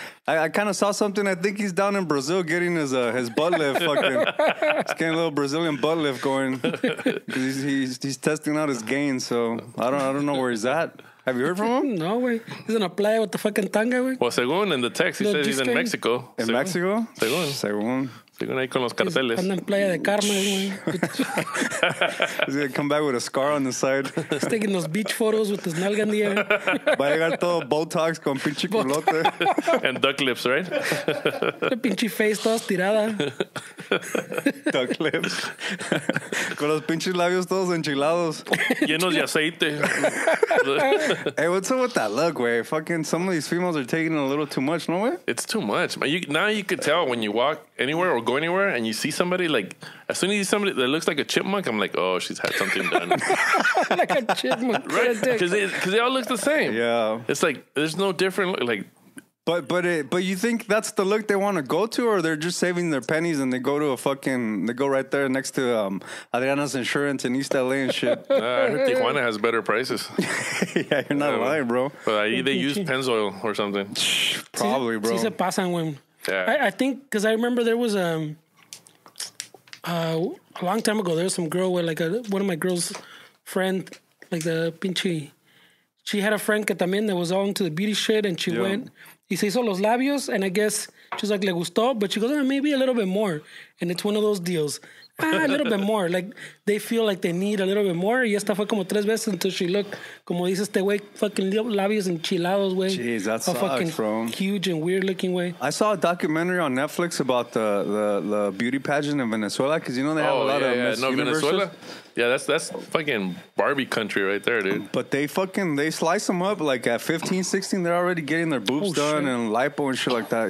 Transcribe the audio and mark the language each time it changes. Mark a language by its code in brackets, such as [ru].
[en] I kind of saw something. I think he's down in Brazil getting his butt lift. He's getting a little Brazilian butt lift going. He's testing out his gains. So I don't know where he's at. Have you heard from him? [es] No, güey. [en] He's in a playa with the fucking tanga, güey. Well, [es] según [en] in the text, he says he's in Mexico. In Mexico? [es] Según ahí con los carteles. Anda en Playa de Carmen, güey. [en] He's going to come back with a scar on the side. He's taking those beach photos with his nalga in the air. [es] Va a llegar todo Botox con pinche culote. [en] And duck lips, right? [es] La pinche [en] face [es] toda estirada. [en] Duck lips. [es] Con los pinches labios todos enchilados. Llenos de aceite. [en] Hey, what's up with that look, güey? Fucking some of these females are taking a little too much, no way? It's too much. Now you could tell when you walk anywhere or go anywhere and you see somebody, like, as soon as you see somebody that looks like a chipmunk, I'm like, oh, she's had something done. Like a chipmunk. Right? Because they all look the same. Yeah. It's like, there's no different look. Like, But you think that's the look they want to go to, or they're just saving their pennies and they go right there next to Adriana's Insurance in East LA and shit? I heard Tijuana has better prices. Yeah, you're not lying, bro. But they use Pennzoil or something. Probably, bro. [es] Sí se pasan, güey. [en] Yeah. I think, because I remember there was a long time ago, there was some girl with one of my girl's friend, like the pinche, she had a friend [es] que también [en] that was all into the beauty shit, and she went, [es] y se hizo los labios, [en] and I guess she was like, [es] le gustó, [en] but she goes, maybe a little bit more. And it's one of those deals. A little bit more. Like, they feel like they need a little bit more. [es] Y esta fue como 3 veces [en] until she looked, [es] como dice este güey, fucking labios enchilados, güey. [en] Jeez, that sucks, fucking bro. Huge and weird looking, way. I saw a documentary on Netflix about the beauty pageant in Venezuela, because you know they have a lot of Miss Universes. Venezuela. Yeah, that's fucking Barbie country right there, dude. But they slice them up like at 15, 16. They're already getting their boobs done and lipo and shit like that.